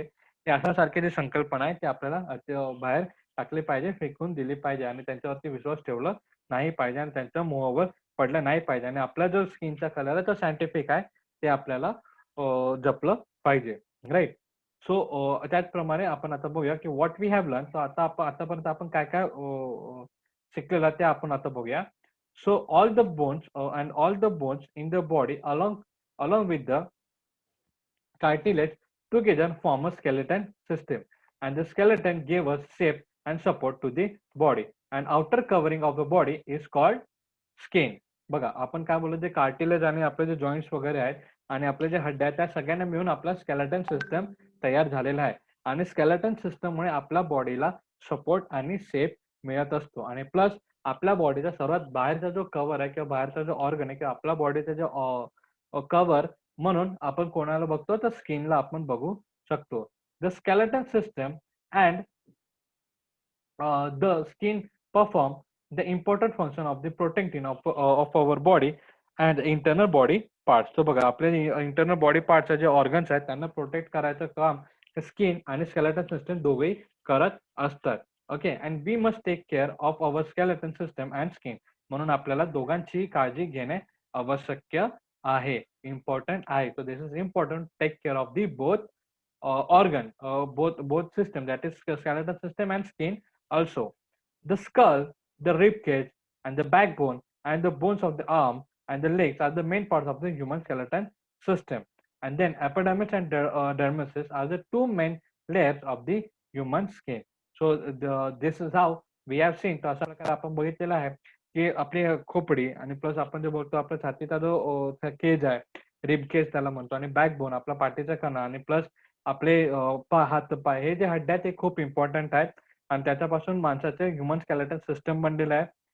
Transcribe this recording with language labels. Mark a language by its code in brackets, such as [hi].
[mr] हे अशासारखे जे संकल्पना आहे ते आपल्याला बाहेर टाकली पाहिजे, फेकून दिली पाहिजे आणि त्यांच्यावरती विश्वास ठेवला नाही पाहिजे आणि त्यांच्या मोहावर पडलं नाही पाहिजे आणि आपला जो स्किनचा कलर आहे तो सायंटिफिक आहे ते आपल्याला जपलं पाहिजे. राइट? सो त्याचप्रमाणे आपण आता बघूया की [en] What we have learn. [mr] So आतापर्यंत आपण काय-काय शिकलेलो आहे ते आपण आता बघूया. [en] So all the bones in the body along with the cartilage together form a skeleton system, and the skeleton gave us shape and support to the body. And outer covering of the body is called skin. [mr] बघा आपण काय बोललो, जे cartilage आणि आपले जे joints वगैरे आहेत आणि आपले जे हड्ड्या आहेत त्या सगळ्यांना मिळून आपला स्केलेटन सिस्टम तयार झालेला आहे. आणि स्केलेटन सिस्टममुळे आपल्या बॉडीला सपोर्ट आणि शेप मिळत असतो. आणि प्लस आपल्या बॉडीचा सर्वात बाहेरचा जो कव्हर आहे किंवा बाहेरचा जो ऑर्गन आहे किंवा आपल्या बॉडीचा जो कव्हर म्हणून आपण कोणाला बघतो तर स्किनला आपण बघू शकतो. [en] The skeleton system and the skin perform the important function of the protecting of our body and the internal body parts. [mr] So बघा आपले इंटरनल बॉडी पार्टचे जे ऑर्गन्स आहेत त्यांना प्रोटेक्ट करायचं काम स्किन आणि स्केलेटन सिस्टम दोघेही करत असतात. [en] Okay, and we must take care of our skeleton system and skin. [mr] म्हणून आपल्याला दोघांची काळजी घेणे आवश्यक आहे, इम्पॉर्टंट आहे. [en] So this is important, take care of the both organ, both system, that is skeletal system and skin. Also, the skull, the rib cage, and the backbone, and the bones of the arm and the legs are the main parts of the human skeleton system. And then epidermis and dermis are the two main layers of the human skin. So this is how we have seen. [mr] तर अशा प्रकारे आपण बघितलेलं आहे की आपली खोपडी आणि plus आपण जे बोलतो आपल्या छातीचा जो केज आहे, रिब केज त्याला म्हणतो, आणि बॅकबोन आपला पाठीचा कणा, आणि प्लस आपले हात पाय, हे जे हड्डे आहेत ते खूप इम्पॉर्टंट आहेत आणि त्याच्यापासून माणसाचे ह्युमन स्केलेटन सिस्टम बनलेलं आहे.